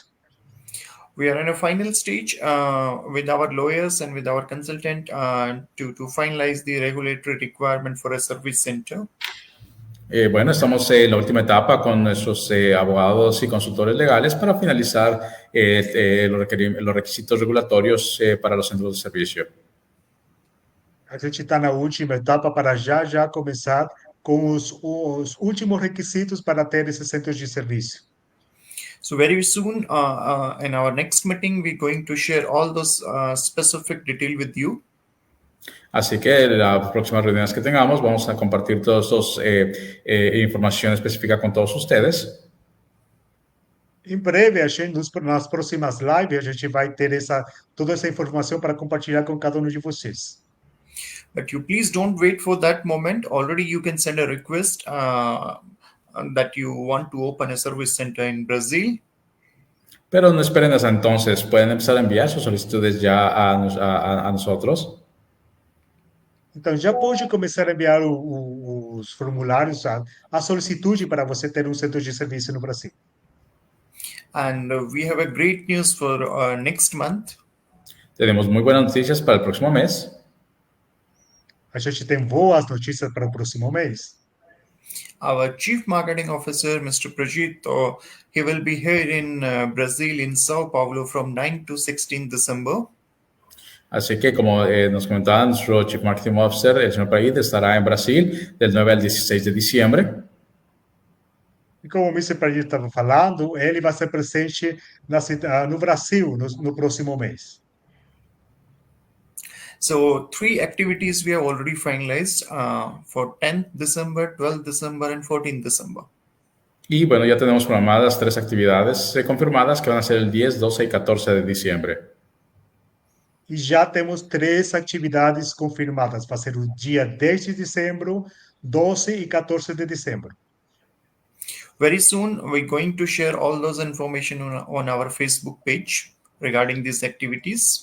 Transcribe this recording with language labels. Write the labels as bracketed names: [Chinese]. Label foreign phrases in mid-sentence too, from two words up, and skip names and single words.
[English] We are in a final stage with our lawyers and with our consultant to finalize the regulatory requirement for a service center. [Spanish] Bueno, estamos en la última etapa con nuestros abogados y consultores legales para finalizar los requisitos regulatorios para los centros de servicio. [Portuguese] A gente está na última etapa para já começar com os últimos requisitos para ter esses centros de serviço. [English] So very soon, in our next meeting, we're going to share all those specific detail with you. [Spanish] Así que en las próximas reuniones que tengamos vamos a compartir todos estos información específica con todos ustedes. [Portuguese] Em breve, nas próximas lives, a gente vai ter toda essa informação para compartilhar com cada um de vocês. [English] But you please don't wait for that moment. Already you can send a request that you want to open a service center in Brazil. [Spanish] Pero no esperen hasta entonces, pueden empezar a enviar sus solicitudes ya a nosotros. [Portuguese] Então, já pode começar a enviar os formulários, a solicitude para você ter um centro de serviço no Brasil. [English] And we have a great news for next month. [Spanish] Tenemos muy buenas noticias para el próximo mes. [Portuguese] A gente tem boas notícias para o próximo mês. [English] Our Chief Marketing Officer, Mr. Prajit, he will be here in Brazil, in Sao Paulo, from 9 to 16 December. [Spanish] Así que, como nos comentaba nuestro [English] Chief Marketing Officer, [Spanish] el señor Praid estará en Brasil del 9 al 16 de diciembre. [Portuguese] E como o Mr. Pradir estava falando, ele vai ser presente no Brasil no próximo mês. [English] So 3 activities we have already finalized for 10th December, 12th December, and 14th December. [Spanish] Y bueno, ya tenemos programadas 3 actividades confirmadas que van a ser el 10, 12 y 14 de diciembre. [Portuguese] E já temos 3 atividades confirmadas. Vai ser o dia 10 de dezembro, 12 e 14 de dezembro. [English] Very soon, we're going to share all those information on our Facebook page regarding these activities.